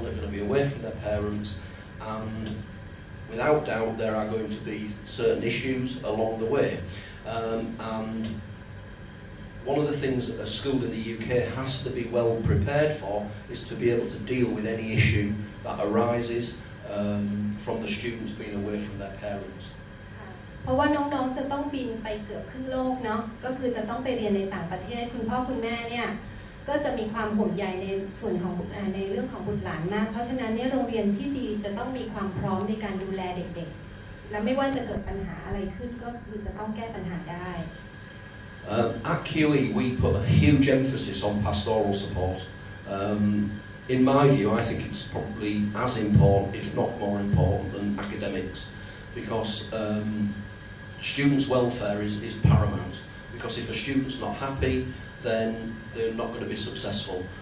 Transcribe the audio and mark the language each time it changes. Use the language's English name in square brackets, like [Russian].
[English] They're going to be away from their parents, and without doubt there are going to be certain issues along the way. And one of the things that a school in the UK has to be well prepared for is to be able to deal with any issue that arises from the students being away from their parents. [Thai] เพราะว่าน้องๆจะต้องบินไปเกือบครึ่งโลกเนาะก็คือจะต้องไปเรียนในต่างประเทศคุณพ่อคุณแม่เนี่ยก็จะมีความห่วงใยในส่วนของในเรื่องของบุตรหลานมากเพราะฉะนั้นเนี่ยโรงเรียนที่ดีจะต้องมีความพร้อมในการดูแลเด็กๆและไม่ว่าจะเกิดปัญหาอะไรขึ้นก็คือจะต้องแก้ปัญหาได้ [English] At QE we put a huge emphasis on pastoral support. In my view, I think it's probably as important, if not more important, than academics, because students' welfare is paramount. Because if a student's not happy, then they're not going to be successful.